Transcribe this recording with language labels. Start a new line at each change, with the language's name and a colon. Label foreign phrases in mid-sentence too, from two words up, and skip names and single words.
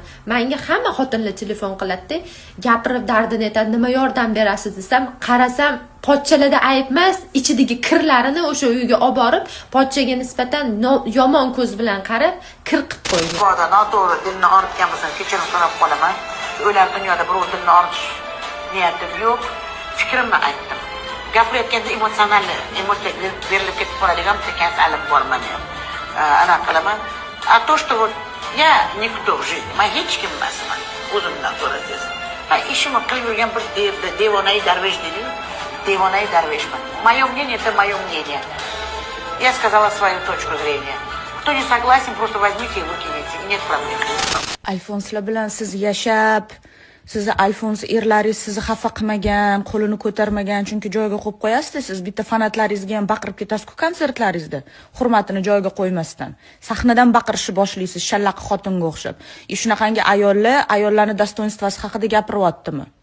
Uzbek: Menga hamma xotinlar telefon qiladi, gapirib dardini aytadi, nima yordam berasiz desam, qarasam pochchalarda ayb emas, ichidagi kirlarini o'sha uyga olib borib, pochchaga nisbatan yomon ko'z bilan qarab, kir qilib qo'ygan. Boda noto'g'ri dilni og'ritgan bo'lsam, kechirim so'rab qolaman. O'lar dunyoda birov dilni og'ritish niyatim yo'q. Fikrimni aytdim. Gapirayotganda emotsiya berilib ketib qoladigan kasallik bor menda. Ana qilaman.
Russian: А то, что вот я никто в жизни,
Uzbek: men hech kim emasman, o'zimdan so'rasangiz. Men ishimni qilib yurgan bir devonai darvesh dedi-yu, devonai darveshman.
Russian: Мое мнение это мое мнение. Я сказала свою точку зрения. Кто не согласен, просто возьмите и выкинете, и нет проблем.
Uzbek: Alfonslar bilan siz yashab, sizni Alfons erlaringiz sizni xafa qilmagan, qo'lini ko'tarmagan, chunki joyiga qo'yib qo'yasiz, siz bitta fanatlaringizga ham baqirib ketasiz-ku konsertlaringizda, hurmatini joyiga qo'ymasdan. Sahnadan baqirishni boshlaysiz, shallaqi xotinga o'xshab. Shunaqangi ayollarni dostoinstvasi haqida gapiryaptimi?